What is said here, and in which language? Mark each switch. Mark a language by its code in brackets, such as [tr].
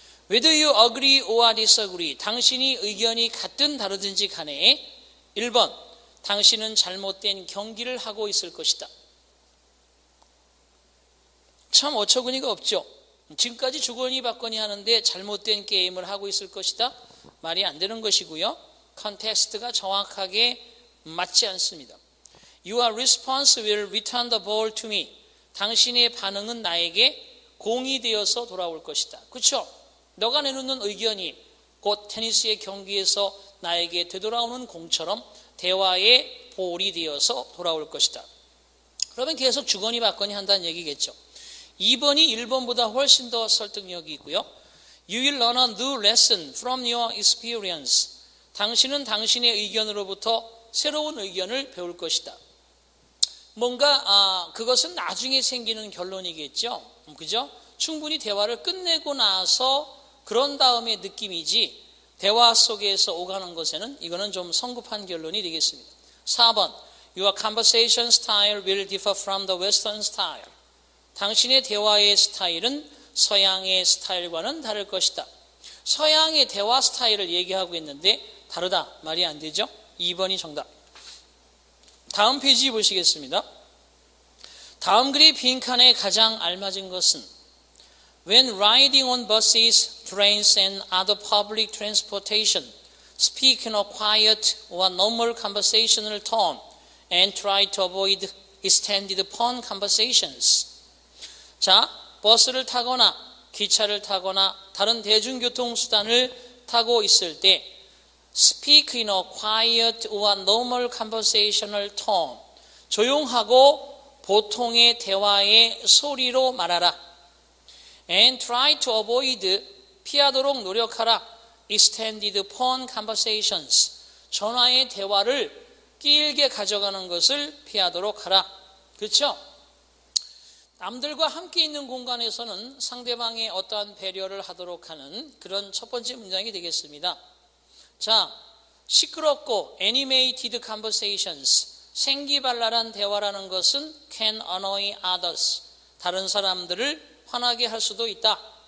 [en] Whether you agree or disagree, [ko] 당신이 의견이 같든 다르든지 간에 1번, 당신은 잘못된 경기를 하고 있을 것이다. 참 어처구니가 없죠. 지금까지 주거니 받거니 하는데 잘못된 게임을 하고 있을 것이다. 말이 안 되는 것이고요. 컨텍스트가 정확하게 맞지 않습니다. [en] Your response will return the ball to me. [ko] 당신의 반응은 나에게 공이 되어서 돌아올 것이다. 그렇죠? 너가 내놓는 의견이 곧 테니스의 경기에서 나에게 되돌아오는 공처럼 대화의 볼이 되어서 돌아올 것이다. 그러면 계속 주거니 받거니 한다는 얘기겠죠. 2번이 1번보다 훨씬 더 설득력이 있고요. [en] You will learn a new lesson from your experience. [ko] 당신은 당신의 의견으로부터 새로운 의견을 배울 것이다. 뭔가 그것은 나중에 생기는 결론이겠죠. 그죠? 충분히 대화를 끝내고 나서 그런 다음의 느낌이지 대화 속에서 오가는 것에는 이거는 좀 성급한 결론이 되겠습니다. [en] 4번 Your conversation style will differ from the Western style. [ko] 당신의 대화의 스타일은 서양의 스타일과는 다를 것이다. 서양의 대화 스타일을 얘기하고 있는데 다르다. 말이 안 되죠? 2번이 정답. 다음 페이지 보시겠습니다. 다음 글의 빈칸에 가장 알맞은 것은 [en] When riding on buses, trains and other public transportation. Speak in a quiet or normal conversational tone and try to avoid extended phone conversations. [ko] 자, 버스를 타거나 기차를 타거나 다른 대중교통수단을 타고 있을 때 [en] Speak in a quiet or normal conversational tone. [ko] 조용하고 보통의 대화의 소리로 말하라. [en] And try to avoid, [ko] 피하도록 노력하라. [en] Extended phone conversations. [ko] 전화의 대화를 길게 가져가는 것을 피하도록 하라. 그렇죠? 남들과 함께 있는 공간에서는 상대방의 어떠한 배려를 하도록 하는 그런 첫 번째 문장이 되겠습니다. 자, 시끄럽고 [en] animated conversations, [ko] 생기발랄한 대화라는 것은 [en] can annoy others, [ko] 다른 사람들을 화나게 할 수도 있다.